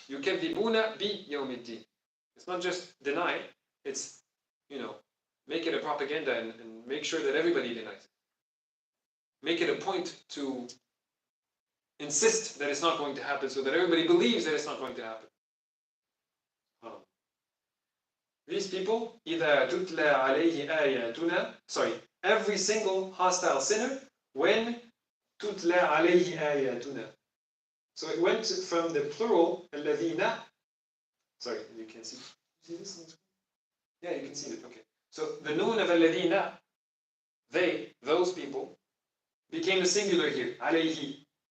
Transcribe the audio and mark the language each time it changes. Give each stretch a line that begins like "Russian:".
Arabic: يُكَذِّبُونَ بِيَوْمِ الدِّينِ.
English: It's not just deny, it's, make it a propaganda and make sure that everybody denies it. Make it a point to insist that it's not going to happen so that everybody believes that it's not going to happen. These people,
Arabic: إِذَا تُتْلَى عَلَيْهِ آيَاتُنَا.
English: Every single hostile sinner, when
Arabic: تُتْلَى عَلَيْهِ آيَاتُنَا.
English: So it went from the plural, الَّذِينَ. You can see. See this on the screen? Yeah, you can see it. Okay. So the noon of الَّذِينَ, those people, became the singular here, alayhi.